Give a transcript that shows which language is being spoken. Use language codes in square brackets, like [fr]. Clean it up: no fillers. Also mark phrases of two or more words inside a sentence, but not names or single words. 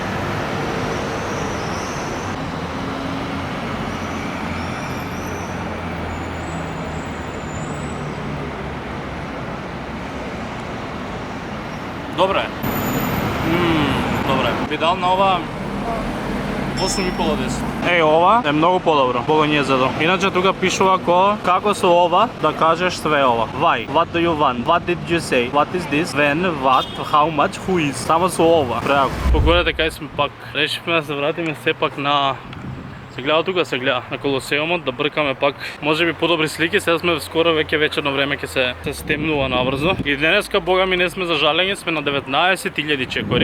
[mk] Добре. Добре. Би дал на ова 8,5 од 10. Еј, ова е многу подобро. Болонјезето. Иначе тука пишува како со ова да кажеш све ова. [en] Why? What do you want? What did you say? What is this? When? What? How much? Who is? [mk] Само со ова. Преако. Погодете кај сме пак. Решивме да се вратиме сепак на се гледа тука, се гледа на Колосеумот, да бркаме пак можеби подобри слики, сега сме скоро веќе вечерно време ќе се стемнува наврзо. И денеска бога ми не сме зажалени, сме на 19.000 чекори.